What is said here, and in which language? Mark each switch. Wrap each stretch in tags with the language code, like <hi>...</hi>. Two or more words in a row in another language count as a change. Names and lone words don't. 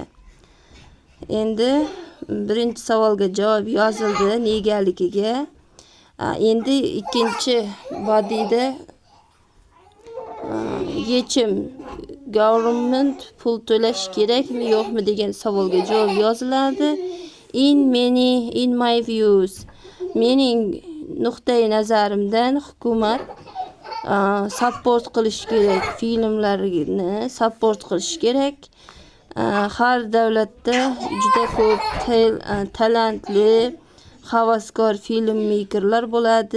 <uz>Endi birinchi savolga javob yozildi negaligiga. Endi ikkinchi bodyda yechim, government pul to'lash kerakmi yo'qmi degan savolga javob yoziladi.</uz> <en>In my views,</en> <uz>mening nuqtai nazarimdan hukumat support qilish kerak, filmlarni support qilish kerak. Har davlatda juda ko'p talantli, havaskor filmmakerlar bo'ladi.</uz>